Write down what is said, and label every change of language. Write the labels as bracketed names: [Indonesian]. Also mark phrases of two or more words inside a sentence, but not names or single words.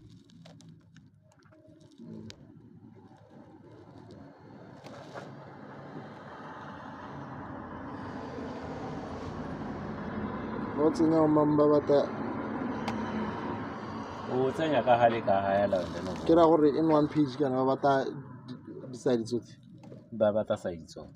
[Tswana] o tsenya o mang ba batla o tsenya ka gale ka ga ya laone ke ra gore [English] in one page [Tswana] kana ba batla di-side tsotlhe ba batla side tsotlhe